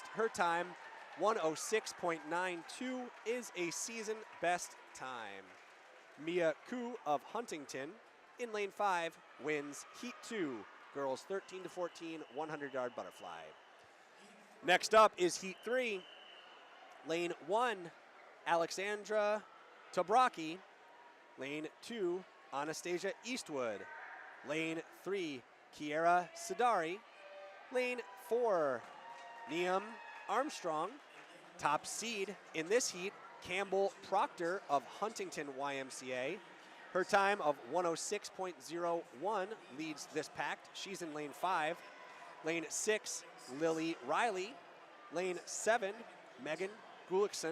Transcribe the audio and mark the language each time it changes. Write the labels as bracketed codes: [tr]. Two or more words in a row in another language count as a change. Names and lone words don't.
[en] Her time, 1:06.92, is a season best time. Mia Koo of Huntington in lane 5 wins heat 2, girls 13 to 14, 100-yard butterfly. Next up is heat 3. Lane 1, Alexandra Tobraki. Lane 2, Anastasia Eastwood. Lane 3, Kiera Sidari. Lane 4, Niam Armstrong. Top seed in this heat, Campbell Proctor of Huntington YMCA. Her time of 1:06.01 leads this pack. She's in lane 5. Lane 6, Lily Riley. Lane 7, Megan Gullickson.